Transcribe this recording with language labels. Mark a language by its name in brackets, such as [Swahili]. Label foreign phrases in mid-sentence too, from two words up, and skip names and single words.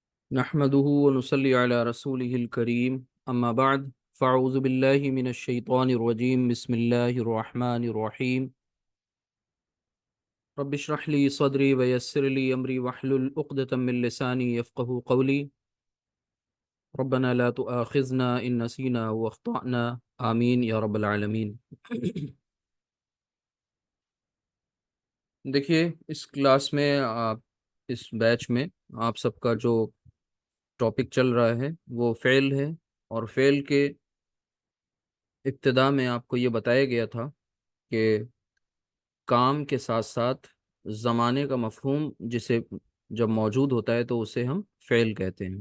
[Arabic] نحمده و نصلي على رسوله الكريم أما بعد فأعوذ بالله من الشيطان الرجيم بسم الله الرحمن الرحيم رب اشرح لي صدري و يسر لي أمري واحلل عقدة من لساني يفقهوا قولي ربنا لا تؤاخذنا إن نسينا و أخطأنا آمين يا رب العالمين. [Urdu] دیکھیے، اس کلاس میں اس بیچ میں آپ سب کا جو ٹاپک چل رہا ہے وہ فعل ہے. اور فعل کے ابتدا میں آپ کو یہ بتایا گیا تھا کہ کام کے ساتھ ساتھ زمانے کا مفہوم جسے جب موجود ہوتا ہے تو اسے ہم فعل کہتے ہیں.